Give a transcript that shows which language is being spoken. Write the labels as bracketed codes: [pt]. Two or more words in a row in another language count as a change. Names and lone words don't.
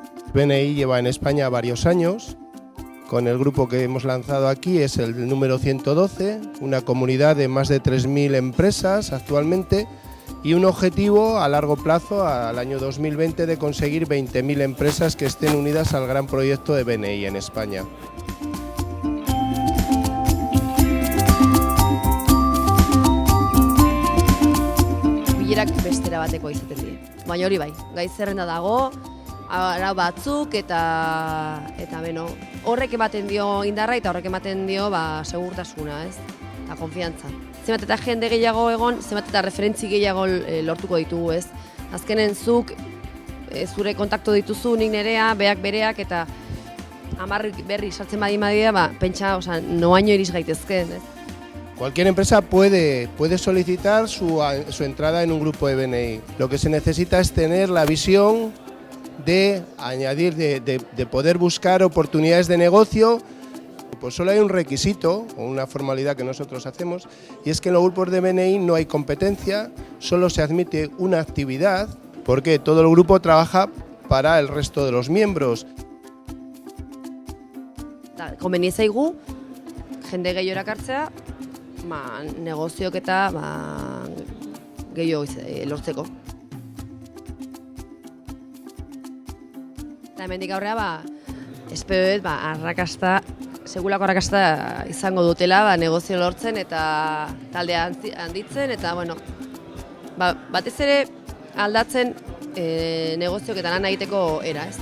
[es] BNI lleva en España varios años. Con el grupo que hemos lanzado aquí es el número 112, una comunidad de más de 3.000 empresas actualmente y un objetivo a largo plazo, al año 2020, de conseguir 20.000 empresas que estén unidas al gran proyecto de BNI en España. [eu] Bilerak bestera bateko izaten dira. Baina hori bai, gai zerrenda dago, arau batzuk eta beno, horrek ematen dio indarra eta horrek ematen dio segurtasuna, ez? Eta konfiantza. Zenbat eta jende gehiago egon, zenbat eta referentzi gehiago lortuko ditugu, ez? Azkenen zuk zure kontaktu dituzu, nik nerea, beak bereak eta 10 berri sartzen badira, pentsa, noaino iriz gaitezken, ez? [es] Cualquier empresa puede solicitar su entrada en un grupo de BNI. Lo que se necesita es tener la visión de añadir, de poder buscar oportunidades de negocio. Pues solo hay un requisito o una formalidad que nosotros hacemos, y es que en los grupos de BNI no hay competencia, solo se admite una actividad, porque todo el grupo trabaja para el resto de los miembros. [eu] Komeni zaigu, jende gehiago erakartzea, negoziok eta gehiago lortzeko. Eta hemendik aurrera, espero dut, arrakasta, segulako arrakasta izango dutela, negozio lortzen eta taldea handitzen, eta batez ere aldatzen negoziok eta lan egiteko era, ez?